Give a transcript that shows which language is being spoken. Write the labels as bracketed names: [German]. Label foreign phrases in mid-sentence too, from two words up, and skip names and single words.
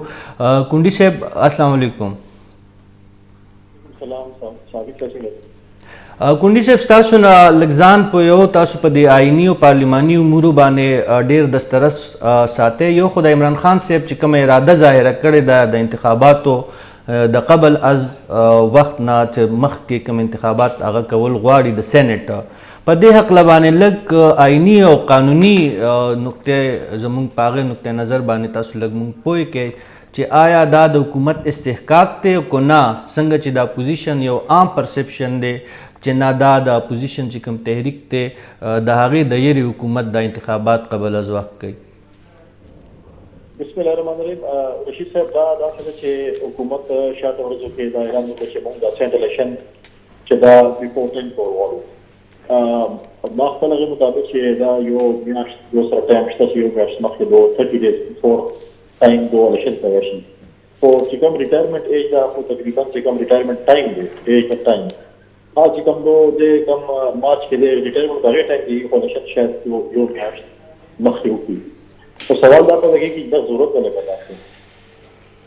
[Pashto] کونډي صاحب السلام علیکم. کونډي صاحب ستاسو نه لږ ځان پوهیو. تاسو په دې آئیني او پارلیماني امورو باندې ډېر دسترس ساتئ. یو خو د عمران خان صاحب چې کومه اراده ظاهره کړې ده د انتخاباتو د قبل از وخت نه چې مخکې کوم انتخابات هغه کول غواړي د سینټ په دې هکله باندې لږ آئیني او قانوني نقطې زموږ په هغې نقطې نظر باندې تاسو لږ موږ پوه کړئ چې آیا دا د حکومت استحقاق دی که نه څنګه چې د اپوزیشن یو عام پرسپشن دی چې نه دا د اپوزیشن چې کوم تحریک دی د هغې د یرې حکومت د انتخابات قبل از وخت کوي. [Arabic] بسم الله الرحمن الرحیم. [Pashto] رشید صاحب دا داسې ده چې حکومت شاته ورځو کې دا اعلان وکړ چې موږ د سینټ الیکشن چې دا ریپورټینګ کول غواړو. ما خپل هغې مطابق چې دا یو میاشت یو سره ټایم شته چې یو میاشت مخکې دو 30 [English] days before [Pashto] ټایم دو الیکشن ته راشي. خو چې کوم [English] retirement age [Pashto] دا خو تقریبا چې کوم [English] retirement time [Pashto] دی [English] age of time [Pashto] چې کوم دو د کوم مارچ کې د ریټایرمنټ په هغې ټایم کې خو الیکشن شاید یو میاشت مخکې وکړي. خو سوال دا پیدا کېږي چې دا ضرورت ولې پیدا کړي.